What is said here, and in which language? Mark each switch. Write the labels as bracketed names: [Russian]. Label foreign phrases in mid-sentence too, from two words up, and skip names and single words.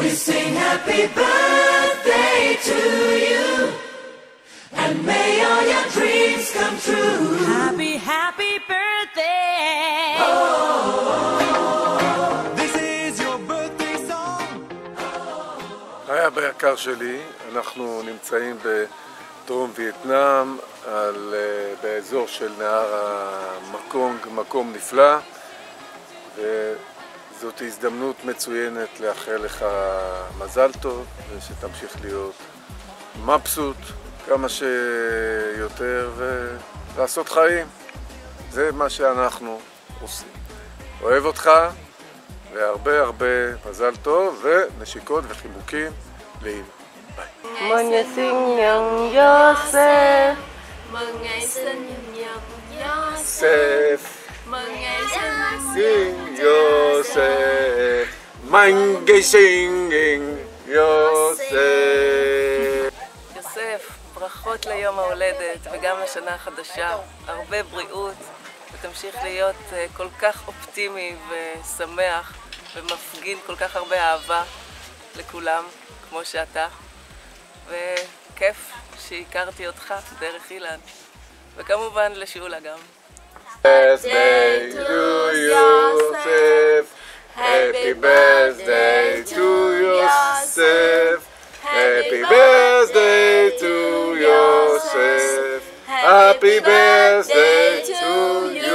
[English] sing happy birthday to you, and may all your dreams come true. Happy, happy birthday. This is your birthday song. [Hebrew] היי אבא יקר שלי, אנחנו נמצאים בדרום וייטנאם, באזור של נהר המקונג, מקום נפלא, וזאת הזדמנות מצוינת לאחל לך מזל טוב ושתמשיך להיות מבסוט כמה שיותר ולעשות חיים. זה מה שאנחנו עושים. אוהב אותך והרבה הרבה מזל טוב ונשיקות וחיבוקים לאמא. ביי. [Vietnamese] Mừng ngày sinh nhật Joseph. Mừng ngày sinh nhật Joseph. Joseph. Mừng ngày sinh Joseph. Mừng ngày sinh Joseph. [Hebrew] יוסף, ברכות ליום ההולדת וגם לשנה החדשה. הרבה בריאות ותמשיך להיות כל כך אופטימי ושמח ומפגין כל כך הרבה אהבה לכולם כמו שאתה. וכיף שהכרתי אותך דרך אילן, וכמובן לשאולה גם. [English] Birthday to Joseph. Happy birthday to Joseph. Happy birthday to Joseph. Happy birthday to you.